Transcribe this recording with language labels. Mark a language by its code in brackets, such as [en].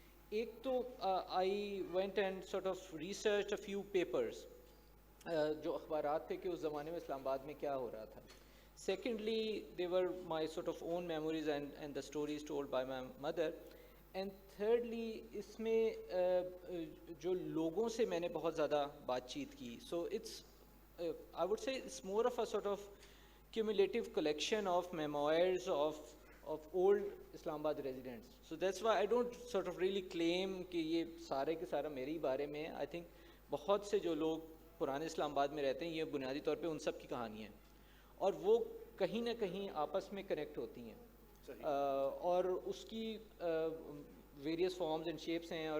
[ur] ایک تو [en] I went and sort of researched a few papers, [ur] جو اخبارات تھے کہ اس زمانے میں اسلام آباد میں کیا ہو رہا تھا. [en] Secondly, they were my sort of own memories and the stories told by my mother. And thirdly, [ur] اس میں جو لوگوں سے میں نے بہت زیادہ بات چیت کی. [en] So it's I would say it's more of a sort of cumulative collection of memoirs of old Islamabad residents. So that's why I don't sort of really claim [ur] کہ یہ سارے کے سارا میرے ہی بارے میں ہے. I think بہت سے جو لوگ پرانے اسلام آباد میں رہتے ہیں, یہ بنیادی طور پہ ان سب کی کہانیاں ہیں, اور وہ کہیں نہ کہیں آپس میں کنیکٹ ہوتی ہیں, اور اس کی ویریس فارمز اینڈ شیپس ہیں.